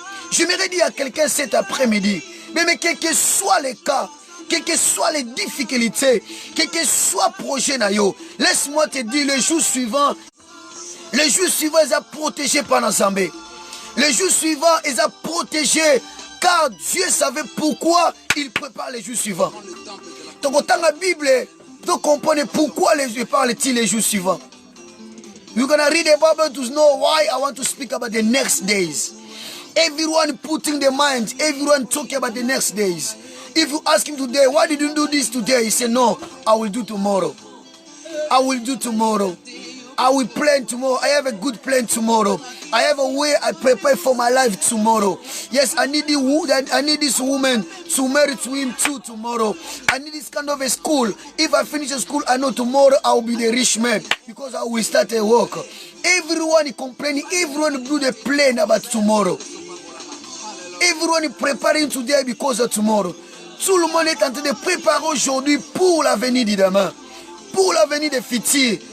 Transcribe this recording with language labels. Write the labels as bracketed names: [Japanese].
[French] J'aimerais dire à quelqu'un cet après-midi, mais quel que soit les cas, quelles que soient les difficultés, quel que soit le projet nayo, laisse-moi te dire le jour suivant, ils sont protégés par Nazambé. Le jour suivant, ils sont protégés car Dieu savait pourquoi il prépare les jours suivants. Donc, dans la Bible, tu comprends pourquoi les parle-t-il les jours suivants. [English] You're gonna read the Bible to know why I want to speak about the next days. Everyone putting their mind, everyone talking about the next days. If you ask him today, why did you do this today? He said, no, I will do tomorrow. I will do tomorrow. I will plan tomorrow. I have a good plan tomorrow. I have a way I prepare for my life tomorrow. Yes, I need this woman to marry to him too tomorrow. I need this kind of a school. If I finish the school, I know tomorrow I will be the rich man because I will start a work. Everyone is complaining. Everyone do the plan about tomorrow. Everyone is preparing today because of tomorrow. [French] Tout le monde est en train de préparer aujourd'hui pour l'avenir de demain, pour l'avenir de futur.